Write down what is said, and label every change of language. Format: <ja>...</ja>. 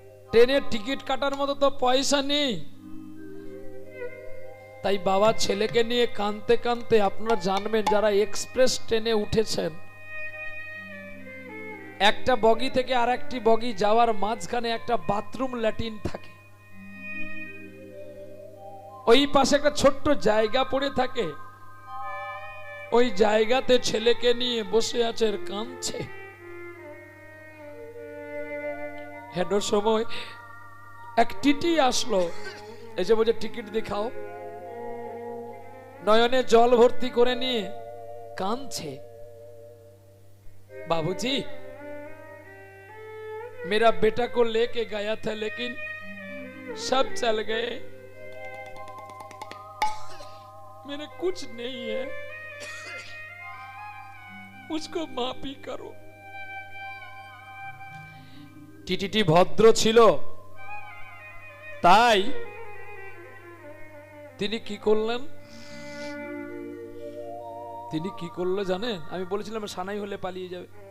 <bn>ট্রেনের টিকিট কাটার মতো তো পয়সা নেই, তাই বাবা ছেলেকে নিয়ে কাঁদতে কাঁদতে, আপনারা জানবেন যারা এক্সপ্রেস ট্রেনে উঠেছেন, একটা বগি থেকে আর একটি বগি যাওয়ার মাঝখানে একটা বাথরুম ল্যাট্রিন থাকে, ওই পাশে একটা ছোট্ট জায়গা পড়ে থাকে, ওই জায়গাতে ছেলেকে নিয়ে বসে আছে আর কাঁদছে। হেডোর সময় এক টিটি আসলো, এসে বলছে টিকিট দেখাও, নয়নে জল ভর্তি করে নিয়ে কাঁদছে।</bn> <hi>बाबूजी मेरा बेटा को लेके गया था लेकिन सब चल गए, मेरे कुछ नहीं है, उसको माफी करो।</hi> <bn>টিটিটি ভদ্র ছিল, তাই তিনি কি করলেন, তিনি কি করলো জানেন? আমি বলেছিলাম সানাই হলে পালিয়ে যাবে।</bn>